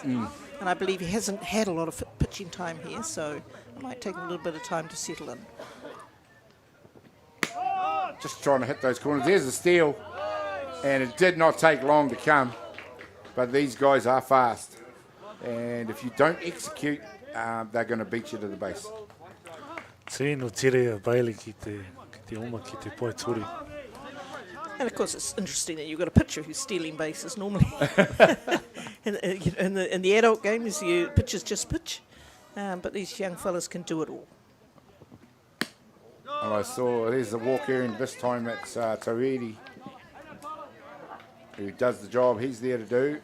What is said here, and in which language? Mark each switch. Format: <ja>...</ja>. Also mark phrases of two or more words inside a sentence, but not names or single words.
<en>And I believe he hasn't had a lot of pitching time here, so it might take a little bit of time to settle in. Just trying to hit those corners. There's the steal, and it did not take long to come, but these guys are fast. And if you don't execute, they're going to beat you to the base.</en> <mi>Tēnō tere a Bailey ki te oma ki te pai tori.</mi> <en>And of course, it's interesting that you've got a pitcher who's stealing bases normally. in the adult games, pitchers just pitch, but these young fellas can do it all. And I saw there's the walk here, and this time it's Tuedi who does the job he's there to do.</en>